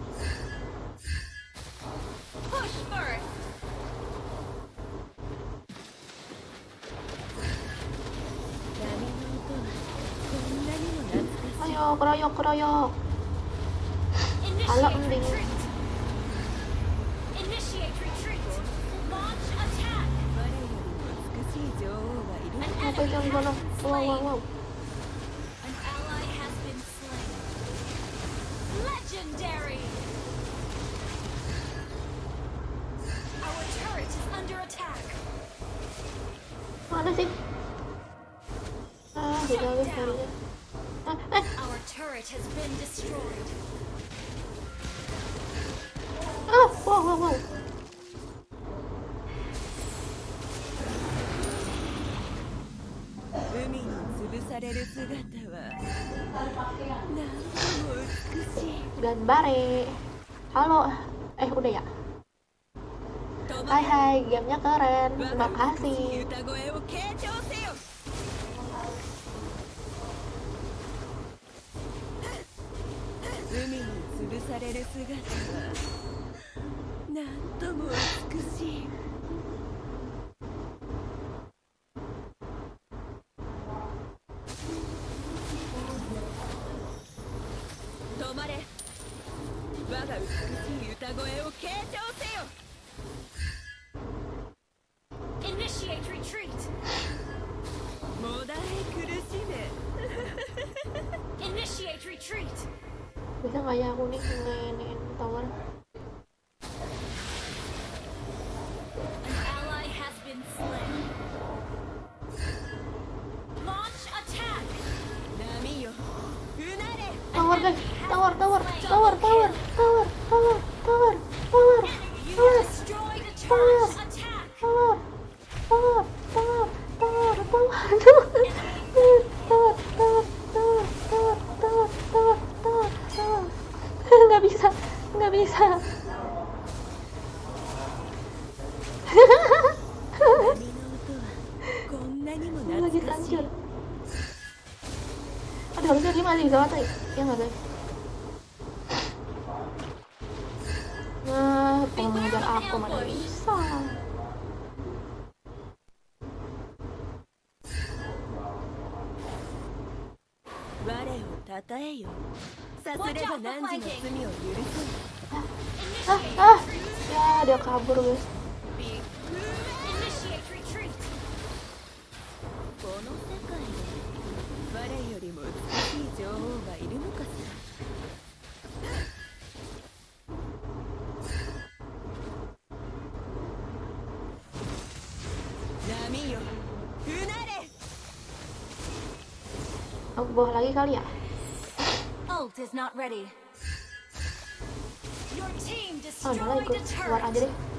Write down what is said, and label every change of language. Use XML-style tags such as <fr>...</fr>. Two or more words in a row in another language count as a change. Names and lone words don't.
<en>Push first.</en> <ja>波の音はこんなにも懐かしい</ja> <id>Ayo, keroyok, keroyok. Halo,</id> <en>Initiate Ending. retreat. Initiate retreat. Launch attack.</en> <ja>我よりも美しい女王はいる</ja> <en>An</en> <id>Apa itu yang</id> <en>enemy</en> <id>mana?</id> <en>has been Wow, wow, slain. wow. An ally has been slain. Legendary. Our turret is under attack.</en> <id>Mana sih? Ah, udah guys kalinya.</id> <en>Our turret has been destroyed. Wow, wow, wow.</en> <ja>海に潰される姿はなんとも美しい Ganbare.</ja> <id>Halo. Udah ya? Hai hai, gamenya keren. Terima</id> <ja>美し</ja> <id>kasih.</id> <ja>い歌声を傾聴せよ海に潰される姿はなんとも美しい 止まれ我が美しい歌声を傾聴せよ</ja> <en>Initiate retreat.</en> <ja>もだえ苦しめ</ja> <en>Initiate retreat.</en> <id>Bisa nggak ya aku nih ngeinin tower?</id> <en>An ally has been slain. Launch attack.</en> <ja>波ようなれ</ja> <en>Tower guys, tower, tower, tower, tower, tower, tower, tower, tower, You tower, destroyed a turret. Attack. tower, tower, tower, tower, tower, tower, tower, tower, tower, tower, tower, tower, tower, tower.</en> <id>Nggak bisa, nggak bisa.</id> <ja>波の音はこんなにも</ja> <id>Lagi</id> <ja>懐かしい</ja> <id>hancur. Aduh, harusnya dia masih bisa mati. Ya nggak guys? Nah, pengen mengejar aku mana bisa.</id> <ja>我をたたえよさすれば汝の罪を許そう</ja> <id>Ya dia kabur guys.</id> <en>Initiate retreat.</en> <ja>この世界で我よりも美しい女王はいるのかしら波ようなれ</ja> <id>Aku bawah lagi kali ya?</id> <en>Ult is not ready. Your team</en> <id>Oh, malah</id> <en>destroyed</en> <id>ikut</id> <en>a</en> <id>keluar aja</id> <en>turret.</en> <id>deh.</id>